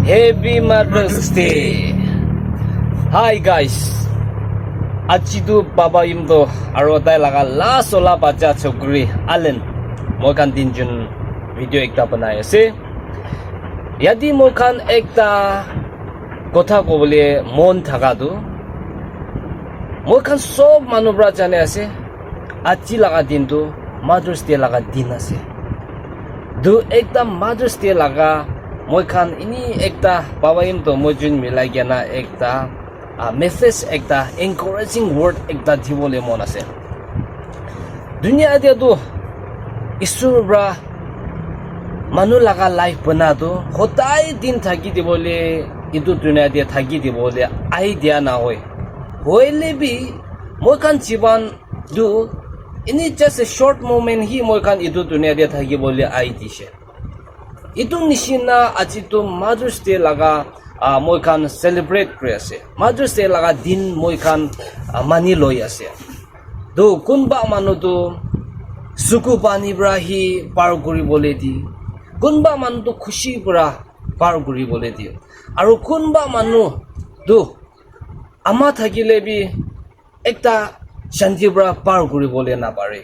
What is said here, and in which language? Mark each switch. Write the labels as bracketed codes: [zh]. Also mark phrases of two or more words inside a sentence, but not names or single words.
[en] Happy Mother's Day. Hi guys. [nag] Aji tu baba im to aro tai laga last ola bacha chokri Allen. Moi kan dinjun video ekta banai ase. Yadi moi kan ekta kotha kobole mon thaka tu moi kan sob manubra jane ase. Aji laga din tu [en] Mother's Day [nag] laga din ase. Du ekta [en] Mother's Day [nag] laga moi kan ini ekta babaim to moi jun milai gena ekta message ekta [en] encouraging word [nag] ekta dibole mon ase. Dunia dia tu isur bra manu laga life bana tu hotai din thaki dibole itu dunia dia thaki dibole idea na hoy hoile bi moi kan jiban du ini [en] just a short moment [nag] hi moi kan itu dunia dia thaki bole idea itu nishina aji tu [en] Mother's Day [nag] laga moi kan celebrate kuri ase. [en] Mother's Day [nag] laga din moi kan mani loi ase. Do kunba manu tu suku pani bra hi par kuri bole di. Kunba manu tu khushi bra par kuri bole di. Aru kunba manu do ama thakile bi ekta shanti bra par kuri bole na pare.